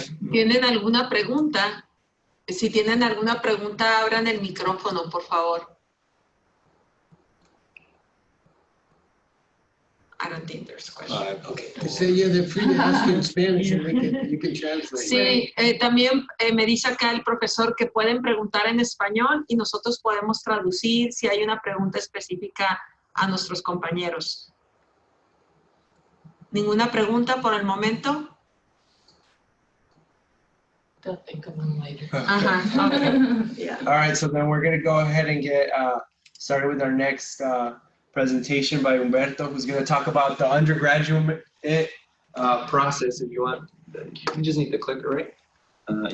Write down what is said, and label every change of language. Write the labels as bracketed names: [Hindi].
[Spanish] ¿Tienen alguna pregunta? Si tienen alguna pregunta, abran el micrófono, por favor. [English] I don't think there's a question. Okay. So yeah, they're free to ask you in Spanish and you can translate. [Spanish] Sí, también me dice acá el profesor que pueden preguntar en español y nosotros podemos traducir si hay una pregunta específica a nuestros compañeros. ¿Ninguna pregunta por el momento? [English] They'll think of them later. Ajá, okay. Yeah. All right, so then we're going to go ahead and get started with our next presentation by Humberto, who's going to talk about the undergraduate process. If you want, you just need the clicker, right?